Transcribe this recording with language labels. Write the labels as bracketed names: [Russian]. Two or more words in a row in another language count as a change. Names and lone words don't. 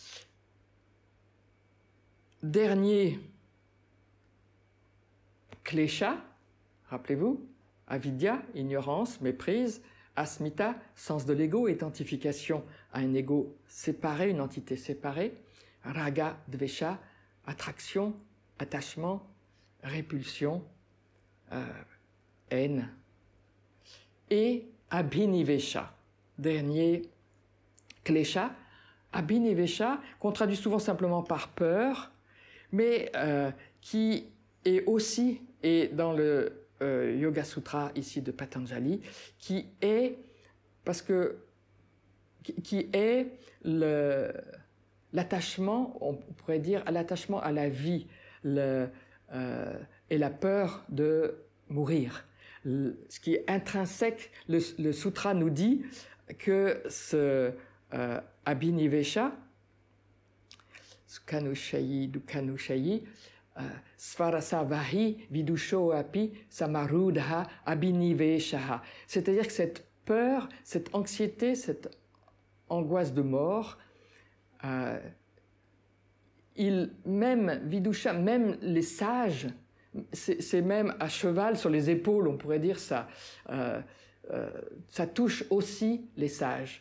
[French] Dernier klesha, rappelez-vous, avidya, ignorance, méprise, asmita, sens de l'ego, identification à un ego séparé, une entité séparée, raga, dvesha, attraction, attachement, répulsion, haine, et abhinivesha, dernier klesha. Abhinivesha, qu'on traduit souvent simplement par peur, mais qui est aussi, et dans le Yoga Sutra ici de Patanjali, qui est l'attachement, on pourrait dire, l'attachement à la vie et la peur de mourir. Ce qui est intrinsèque, le sutra nous dit que ce abhinivesha, [Sanskrit] सुखानुशयी, दुःखानुशयी, स्वरस वाहि विदुषो अपि समारूढ अभिनिवेशः. [French] C'est-à-dire que cette peur, cette anxiété, cette angoisse de mort, même Vidusha, même les sages, c'est même à cheval sur les épaules, on pourrait dire ça. Ça touche aussi les sages.